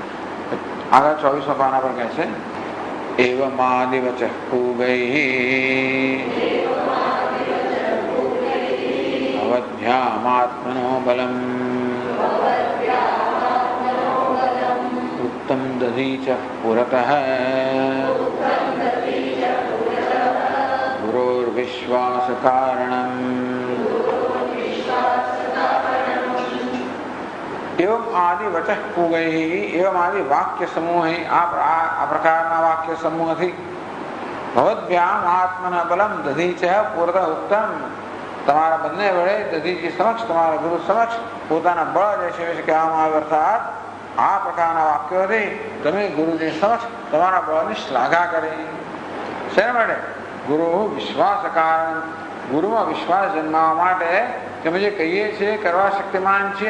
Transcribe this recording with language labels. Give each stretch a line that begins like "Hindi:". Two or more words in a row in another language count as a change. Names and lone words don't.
Gujarati: આગળ 24મા પાના પર કહે છે
Sanskrit: એવમાદિવચ પૂગૈ ભવદ્ભ્યામાત્મનો બલમ ઉત્તમ દધીચ પુરતઃ ગુરોર્વિશ્વાસ કારણમ. एवं आदि वचः पूगैः. एवं आदि वाक्य समूह.
Gujarati: આ પ્રકારના વાક્ય સમૂહ થી.
Sanskrit: भवद्भ्याम आत्मना बलम दधीच पूर्वतः उत्तम.
Gujarati: તમારા બંને વડે દધીજી સમક્ષ, તમારા ગુરુ સમક્ષ પોતાના બળ જે છે કહેવામાં આવે. અર્થાત આ પ્રકારના વાક્યોથી તમે ગુરુજી સમક્ષ તમારા બળની શ્લાઘા કરી. શેના માટે? ગુરુ વિશ્વાસ કારણ. ગુરુમાં વિશ્વાસ જન્માવા માટે કે અમે જે કહીએ છીએ કરવા શક્તિમાન છીએ.